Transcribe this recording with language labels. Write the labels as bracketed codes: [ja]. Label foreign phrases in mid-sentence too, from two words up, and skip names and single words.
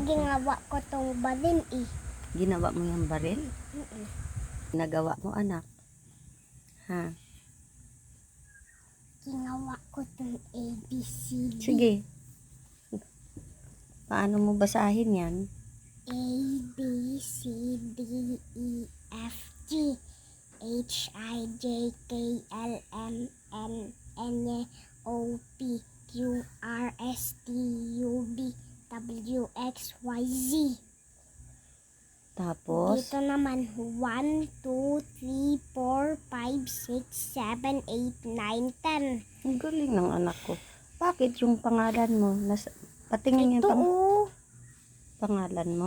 [tl] ginawa ko tong balin Ginawa mo yung baril? Nagawa mo, anak. Ha? Ginawa ko tong ABCD. Sige. Paano mo basahin yan? [en] A, B, C, D, E, F, G, H, I, J, K, L, M, N, N, O, P, Q, R, S, T, U, V, W, X, Y, Z. [tl] Tapos, Dito naman, 1, 2, 3, 4, 5, 6, 7, 8, 9, 10. ang galing ng anak ko. Bakit yung pangalan mo? Patingin Ito, yung pangalan mo?